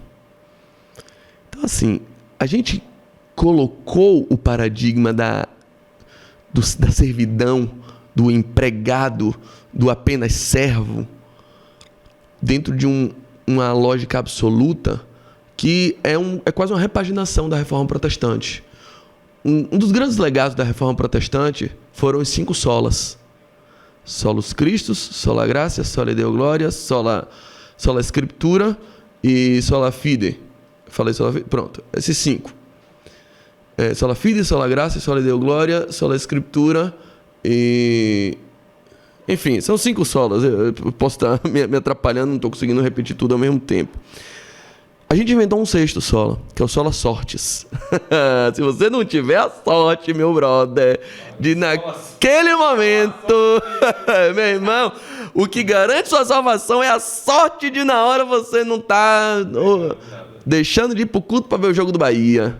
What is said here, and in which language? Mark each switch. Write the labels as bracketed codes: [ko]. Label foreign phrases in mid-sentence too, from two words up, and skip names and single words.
[pt] Então assim, a gente colocou o paradigma da servidão, do empregado, do apenas servo, dentro de uma lógica absoluta que é quase uma repaginação da Reforma Protestante. Um dos grandes legados da Reforma Protestante foram os 5 solas. [la] Solus Christus, sola gratia, sola Deo gloria, sola Scriptura e sola fide. [pt] Falei [la] sola fide? [pt] Pronto, esses 5. [la] Sola fide, sola gratia, sola Deo gloria, sola Scriptura e... [pt] Enfim, são 5 solas. Eu posso estar me atrapalhando, não estou conseguindo repetir tudo ao mesmo tempo. A gente inventou um 6º sola, que é o [la] sola sortis. [pt] Se você não tiver a sorte, meu brother, de naquele momento, meu irmão, o que garante sua salvação é a sorte de na hora você não estar deixando de ir pro culto para ver o jogo do Bahia.